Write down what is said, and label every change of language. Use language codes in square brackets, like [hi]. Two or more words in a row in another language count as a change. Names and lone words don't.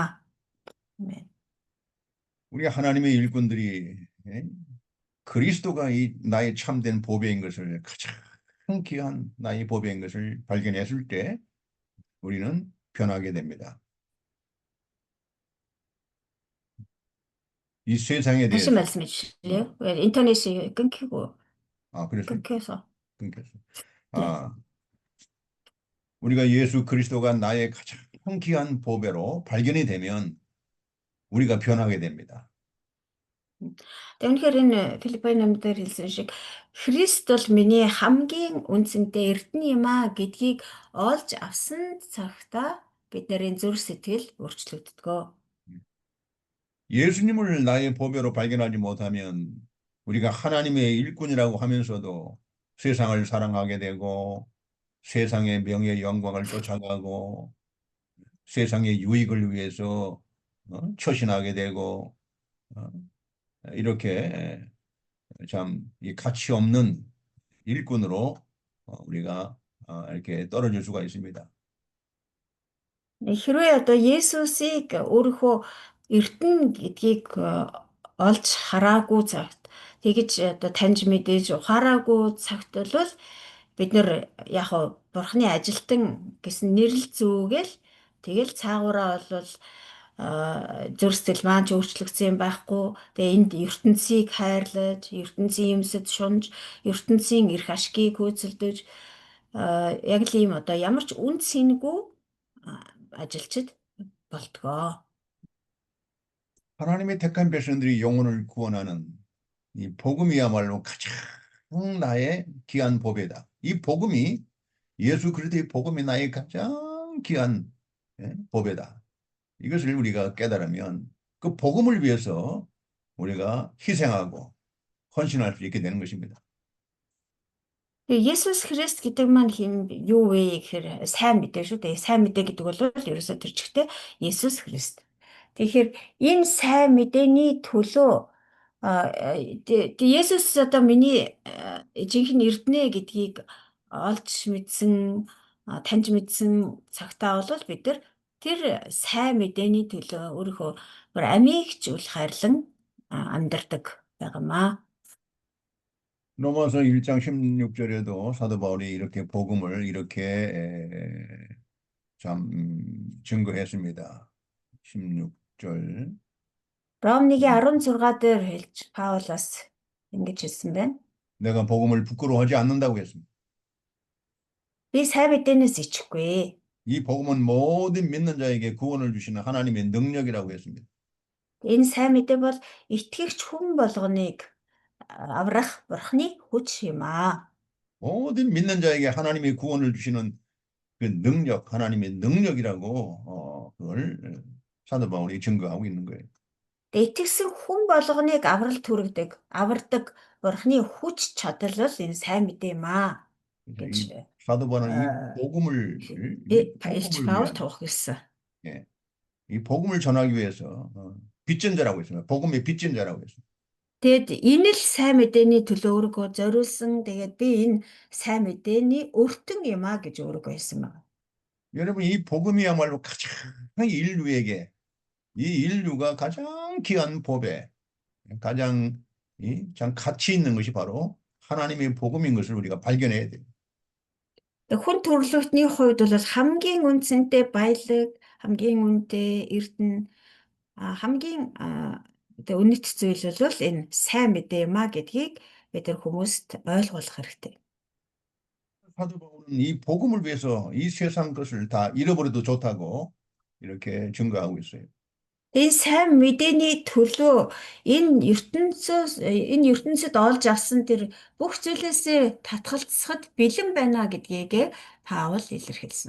[ko] Амен. 우리 하나님의 일꾼들이 예? 그리스도가 이 나의 참된 보배인 것을 가장 귀한 나의 보배인 것을 발견했을 때 우리는 변하게 됩니다. 이 세상에 다시 대해서 말씀해 주실래요? 왜 인터넷이 끊기고 그래서 끊겨서. 끊겼어. 네. 우리가 예수 그리스도가 나의 가장 귀한 보배로 발견이 되면 우리가 변하게 됩니다. [mn] Тэгээ үнэхээр энэ Филиппо номд дээр хэлсэн шиг Христ бол миний хамгийн үнцэнтэй эрдэнэ юм аа гэдгийг олж авсан цагта бидний зүрх сэтгэл өөрчлөгддөг. [ko] 예수님을 나의 보배로 발견하지 못하면 우리가 하나님의 일꾼이라고 하면서도 세상을 사랑하게 되고 세상의 명예 영광을 쫓아가고 세상의 유익을 위해서 처신하게 되고 이렇게 참 이 가치 없는 일꾼으로 우리가 이렇게 떨어질 수가 있습니다. [mn] Хэрвээ одоо Есүсийг өөрийнхөө эрдэнэ гэдгийг олж хараагүй цагт тэгэж одоо таньж мэдээж ухаараагүй цагт бол бид нэр яг Бурхны ажилтан гэсэн нэрэл зүүгээл тэгэл цаагаараа бол зүрх сэтгэл маань ч өөрчлөгдсөн юм байхгүй. Тэгээ энд ертөнцийг хайрлаж, ертөнцийн юмсад шунж, ертөнцийн эрх ашгийг хөөцөлдөж яг л ийм одоо ямар ч үн цэнгүй ажилчид болтгоо. [ko] 하나님의 택한 백성들이 영혼을 구원하는 이 복음이야말로 가장 나의 귀한 보배다. 이 복음이 예수 그리스도의 복음이 나의 가장 귀한 보배다. 이것을 우리가 깨달으면 그 복음을 위해서 우리가 희생하고 헌신할 수 있게 되는 것입니다. [mn] Есүс Христ гэдэг маань юу вэ гэхээр сайн мэдээ шүү дээ. Сайн мэдээ гэдэг бол ерөөсөө тэр чигтээ Есүс Христ. Тэгэхээр энэ сайн мэдээний төлөө Есүс одоо миний жинхэнэ эрдэнэ гэдгийг олж мэдсэн, таньж мэдсэн цагтаа бол бид нар тэр сайн мэдээний төлөө өөрийнхөө амийг ч үл хайрлан амьдардаг байгаамаа. [ko] 로마서 1장 16절에도 사도 바울이 이렇게 복음을 이렇게 참 증거했습니다. 16절. [mn] Ром 1:16 дээр хэлж Паулаас ингэж хэлсэн байна. [ko] 내가 복음을 부끄러워하지 않는다고 했습니다. [mn] Би сайн мэдээнээс ичихгүй. [ko] 이 복음은 모든 믿는 자에게 구원을 주시는 하나님의 능력이라고 했습니다. [mn] Энэ сайн мэдээ бол итгэгч хүн болгоныг аврах Бурхны хүч юм аа. [ko] 모든 믿는 자에게 하나님의 구원을 주시는 그 능력, 하나님의 능력이라고 그걸 사도 바울이 증거하고 있는 거예요. [mn] Итгэсэн хүн болгоныг авардаг Бурхны хүч чадал бол энэ сайн мэдээ юм аа гэж. [ko] 사도 바울은 이 어, 일치 복음을 바울 위한, 통했어. 예, 이 복음을 전하기 위해서 빚전자라고 했습니다. 복음의 빚전자라고 했습니다. [mn] Тэгэд энэ л сайн мэдээний төлөө өөрийгөө зориулсан. Тэгээд би энэ сайн мэдээний өртөн юм а гэж өөрийгөө хэлсэн байна. [ko] 여러분, 이 복음이야말로 가장 인류에게, 이 인류가 가장 귀한 법에 가장 참 가치 있는 것이 바로 하나님의 복음인 것을 우리가 발견해야 돼요. [mn] Хүн төрлөختний хувьд бол хамгийн үнцэнтэй баялаг, хамгийн үнэтэй эрдэнэ, хамгийн үнэт зүйл бол энэ сайн мэдээ юм а гэдгийг бид нар хүмүүст ойлгуулах хэрэгтэй. [ko] 사도 바울은 이 복음을 위해서 이 세상 것을 다 잃어버려도 좋다고 이렇게 증거하고 있어요. [mn] Энэ сайн мэдээний төлөө энэ ертөнцид олж авсан тэр бүх зүйлээсээ татгалзахад бэлэн байна гэдгийг Паул илэрхийлсэн.